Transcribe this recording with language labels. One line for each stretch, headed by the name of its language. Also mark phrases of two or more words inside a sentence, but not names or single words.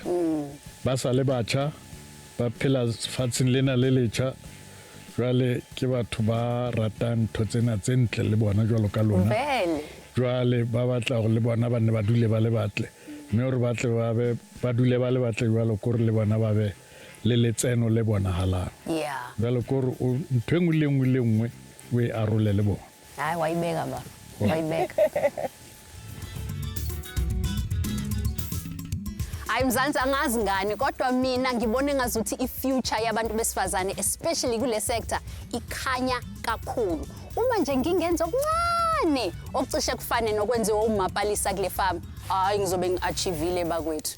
Southern Sotho: Ba sa le batjha ba phela fatsheng lena le letjha jwale ke batho ba ratang ntho tsena tse ntle le bona jwalo ka lona. Jwale ba batla gore le bona ba ne ba dule ba le batle mme hore batle ba dule ba le batle jwalo gore le bona ba be le letseno le bona halang. Jwale gore ntho engwe le engwe o e arole le bona.
Zulu: Hayi wayibeka ba. Wayibeka. Mzansi angazi ngani kodwa mina ngibone ngazuthi ifuture yabantu besifazane especially kule sector ikhanya kakhulu. Uma nje ngingenza okuncane okucishe kufane nokwenziwa uMapalesa kule farm, hayi ngizobe ngiachievile bakwethu.